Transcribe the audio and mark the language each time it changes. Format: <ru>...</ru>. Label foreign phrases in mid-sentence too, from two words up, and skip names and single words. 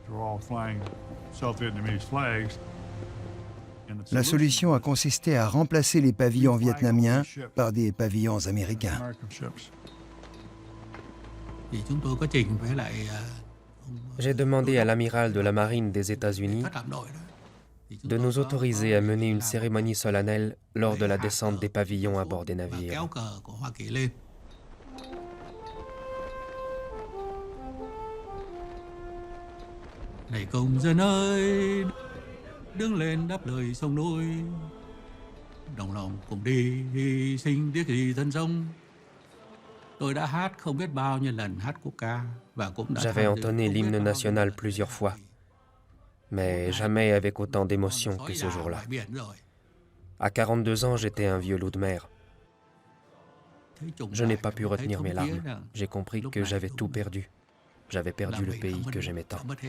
<fr>La solution a consisté à remplacer les pavillons vietnamiens par des pavillons américains. J'ai demandé à l'amiral de la marine des États-Unis de nous autoriser à mener une cérémonie solennelle lors de la descente des pavillons à bord des navires.</fr> <vi>Này công dân ơi, đứng lên đáp lời sông núi, đồng lòng cùng đi hy sinh tiếc gì thân sông. Tôi đã hát không biết bao nhiêu lần hát quốc ca và cũng đã.</vi> <fr>J'avais entonné l'hymne national plusieurs fois, mais jamais avec autant d'émotion que ce jour-là. À 42 ans, j'étais un vieux loup de mer. Je n'ai pas pu retenir mes larmes. J'ai compris que j'avais tout perdu. J'avais perdu le pays que j'aimais tant.</fr>